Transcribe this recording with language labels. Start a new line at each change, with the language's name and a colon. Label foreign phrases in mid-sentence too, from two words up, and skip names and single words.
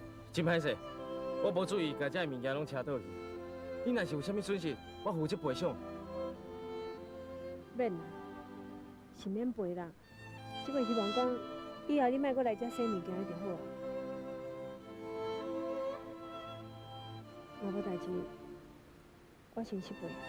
Min Nan Chinese: 真歹势，我无注意，把遮物件拢车倒去。你若是有啥物损失，我负责赔偿。免啦，是免赔啦。只袂希望讲以后你莫搁来遮洗物件就好啊。若无代志，我先失赔。